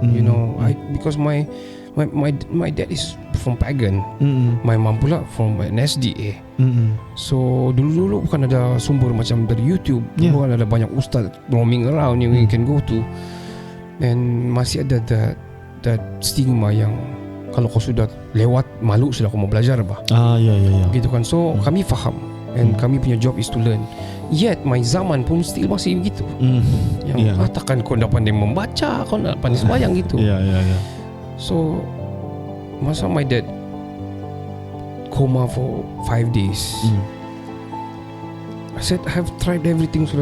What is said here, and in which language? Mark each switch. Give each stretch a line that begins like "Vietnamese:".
English: You know, because my dad is from pagan, my mom pula from an SDA.
Malay: So dulu bukan ada sumber macam dari YouTube, bukan ada banyak ustaz
English: roaming around
Malay: yang
English: you can go to,
Malay: and masih ada
English: that stigma
Malay: yang kalau kau sudah lewat malu sudah kau mau belajar bah.
English: Yeah.
Malay: Gitu kan.
English: So
Malay: kami faham,
English: and
Malay: kami punya
English: job is to learn. Yet my
Malay: zaman pun still masih begitu. Yang takkan kau dah pandai membaca, kau dah pandai sembahyang gitu.
English: Yeah. So masa my dad coma for 5 days, I said I have tried everything sudah.